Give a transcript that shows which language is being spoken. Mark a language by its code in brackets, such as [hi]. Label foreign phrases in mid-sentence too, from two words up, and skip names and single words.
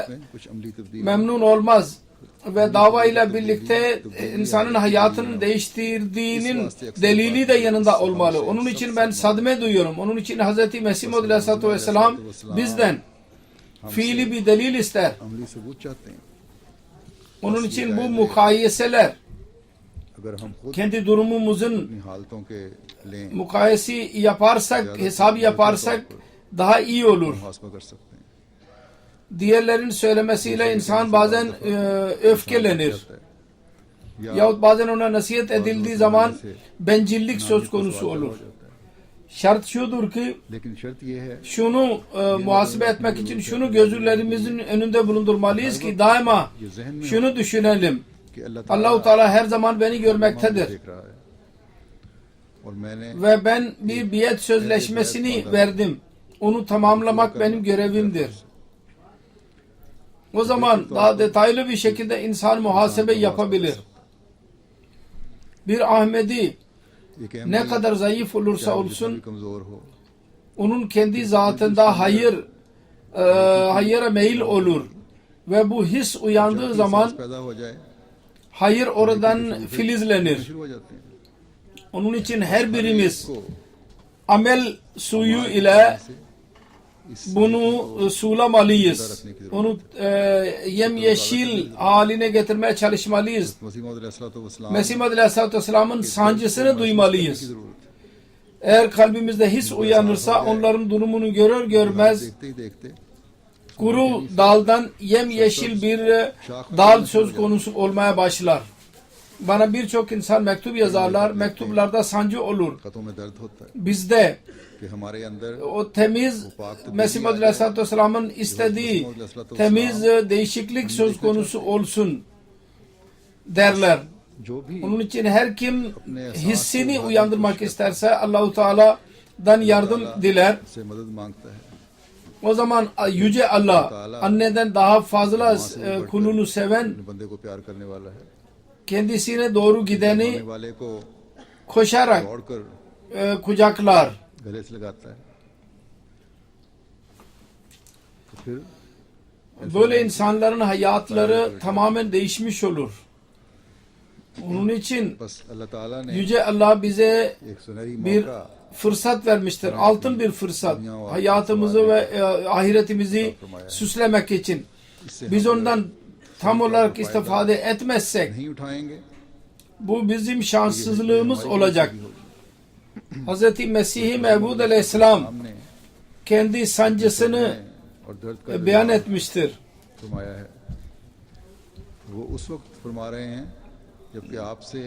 [ur] کچھ عملی تبدیلی [tr] memnun olmaz ve dava ile birlikte insanın hayatını değiştirdiğinin delili de yanında olmalı. Onun için ben sadme duyuyorum. Onun için Hz. Mesih Maud Aleyhisselatü Vesselam bizden fiili bir delil ister. [ur] عملی ثبوت چاہتے ہیں [tr] Onun için bu mukayeseler [ur] اگر ہم خود [tr] kendi durumumuzun [ur] اپنی حالتوں کے لیں [tr] mukayesi yaparsak, hesap yaparsak daha iyi olur. [ur] محاسبہ کر سکتے ہیں [tr] Diğerlerin söylemesiyle insan bazen öfkelenir. [ur] या [tr] Yahut bazen ona nasihat edildiği zaman bencillik söz konusu olur. Şart şudur ki [ur] لیکن شرط یہ ہے [tr] şunu muhasebe etmek için şunu gözlerimizin önünde bulundurmalıyız ki daima [ur] یہ ذہن میں [tr] şunu düşünelim. [ur] کہ اللہ [tr] Allah-u Teala her zaman beni görmektedir. [ur] دیکھ رہا ہے اور میں نے [tr] Ve ben bir biat sözleşmesini verdim. Onu tamamlamak benim görevimdir. O zaman daha detaylı bir şekilde insan muhasebe yapabilir. Bir Ahmedi [ur] एक [tr] ne kadar zayıf olursa [ur] भी [tr] olsun [ur] کمزور ہو [tr] onun kendi zatında hayıra meyil olur. Ve bu his uyandığı zaman [ur] پیدا ہو جائے [tr] hayır oradan filizlenir. [ur] شروع ہو جاتے ہیں [tr] Onun için her birimiz amel suyu ile bunu sulamalıyız. Onu yemyeşil haline getirmeye çalışmalıyız. [ur] मसीह मौद अलैहिस्सलाम [tr] Mesih Maud Aleyhisselatü Vesselam'ın sancısını duymalıyız. Eğer kalbimizde his uyanırsa onların durumunu görür görmez [ur] دیکھتے ہی دیکھتے [tr] kuru daldan yemyeşil bir dal söz konusu olmaya başlar. Bana birçok insan mektup yazarlar. Mektuplarda sancı olur. [ur] خطوں میں درد ہوتا ہے [tr] Bizde [ur] کہ ہمارے اندر [tr] o temiz Mesih Maud Aleyhisselatü Vesselam'ın istediği temiz değişiklik söz konusu olsun derler. [ur] جو بھی [tr] Onun için her kim hissini uyandırmak isterse Allah-u Teala'dan yardım diler. [ur] سے مدد مانگتا ہے [tr] O zaman Yüce Allah anneden daha fazla kulunu seven, [ur] اپنے بندے کو پیار کرنے والا ہے [tr] kendisine doğru gideni [ur] ہونے والے کو [tr] koşarak [ur] दौड़कर [tr] kucaklar. [ur] گلے سے لگاتا ہے تو پھر [tr] Böyle insanların hayatları tamamen değişmiş olur. Onun için [ur] بس اللہ تعالیٰ نے [tr] Yüce Allah bize [ur] ایک سنہری [tr] bir [ur] मौका [tr] fırsat vermiştir. Altın bir fırsat. Hayatımızı ve ahiretimizi süslemek için. [ur] इससे [tr] Biz [ur] हम [tr] ondan tam olarak istifade etmezsek [ur] نہیں اٹھائیں گے [tr] bu bizim şanssızlığımız olacak. Hz. Mesih-i Mevud Aleyhisselam [ur] हमने [tr] kendi sancısını [ur] اور درد کا [tr] beyan etmiştir. [ur] فرمایا ہے وہ اس وقت فرما رہے ہیں جبکہ آپ سے